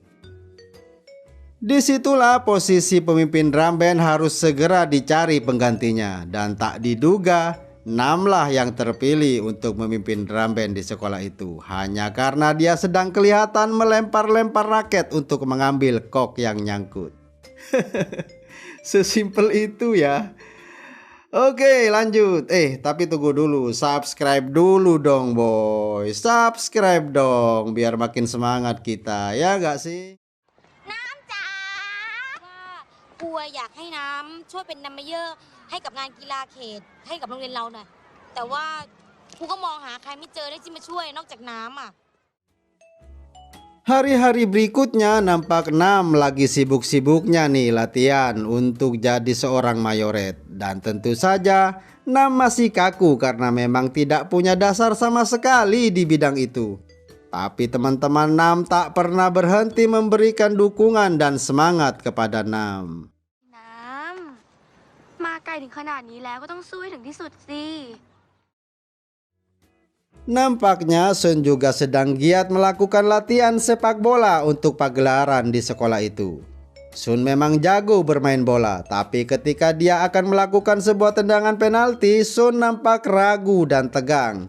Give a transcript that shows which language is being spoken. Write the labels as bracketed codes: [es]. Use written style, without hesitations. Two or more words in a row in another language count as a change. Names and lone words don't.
[id] Disitulah posisi pemimpin drum band harus segera dicari penggantinya, dan tak diduga Nam lah yang terpilih untuk memimpin drum band di sekolah itu, hanya karena dia sedang kelihatan melempar-lempar raket untuk mengambil kok yang nyangkut. Sesimpel itu ya. Oke lanjut. Tapi tunggu dulu, subscribe dulu dong boy. Subscribe dong biar makin semangat kita, ya gak sih? [th] น้ำจ๋าครูอยากให้น้ำช่วยเป็นนัมเมเยอร์ให้กับงานกีฬาเขตให้กับโรงเรียนเราหน่อยแต่ว่าครูก็มองหาใครไม่เจอได้ที่มาช่วยนอกจากน้ำอ่ะ [id] Hari-hari berikutnya nampak Nam lagi sibuk-sibuknya nih latihan untuk jadi seorang mayoret. Dan tentu saja Nam masih kaku karena memang tidak punya dasar sama sekali di bidang itu. Tapi teman-teman Nam tak pernah berhenti memberikan dukungan dan semangat kepada Nam. [th] น้ำมาไกลถึงขนาดนี้แล้วก็ต้องสู้ให้ถึงที่สุดสิ [id] Nampaknya Shun juga sedang giat melakukan latihan sepak bola untuk pagelaran di sekolah itu. Shun memang jago bermain bola, tapi ketika dia akan melakukan sebuah tendangan penalti, Shun nampak ragu dan tegang.